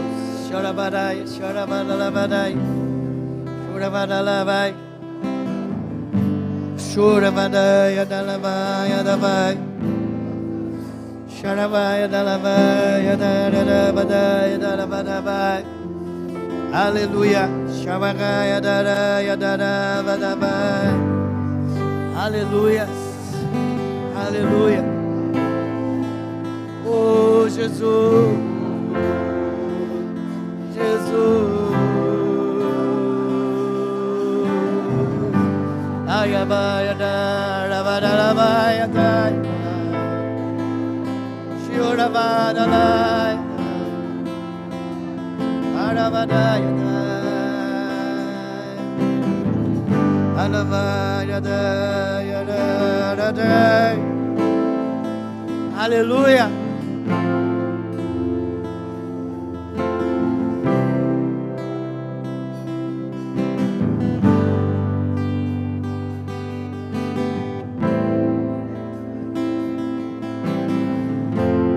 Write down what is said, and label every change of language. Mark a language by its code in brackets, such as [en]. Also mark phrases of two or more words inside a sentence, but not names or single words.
[pt] Chorabarai, chorabalalabai, chorabalalabai, chorabalai, adalabai, adabai, chorabai, adalabai, adalabadai, adalabadabai. Aleluia, chorabai, adarai, adalabadabai. Aleluia, aleluia. [en] Oh, Jesus, Jesus. Ayabai, adalabadabai, adai. Shorabadalai, adabadai, adai. Alabai, adai, adai, adai. [pt] Aleluia. Deus